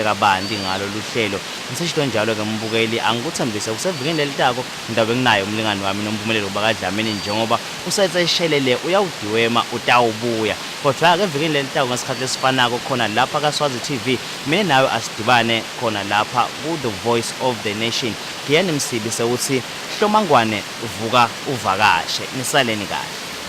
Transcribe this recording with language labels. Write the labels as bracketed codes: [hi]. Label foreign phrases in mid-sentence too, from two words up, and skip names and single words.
[ss] kabanti ngalo luhlelo ngisishilo njalo ke mbukeli angikuthembise ukusevikeni lelitako ndabe nginayo umlingani wami nompumelelo bakadlamini njengoba usayitse ishelele uyawudiwema utawubuya kodwa ke evikeni lelitako ngesikhathi lesifanako khona lapha kaSwazi TV mina nawe asidibane khona lapha ku The Voice of the Nation Giyani Msibi sewuthi hlomangwane uvuka uvakashe nisaleni kahle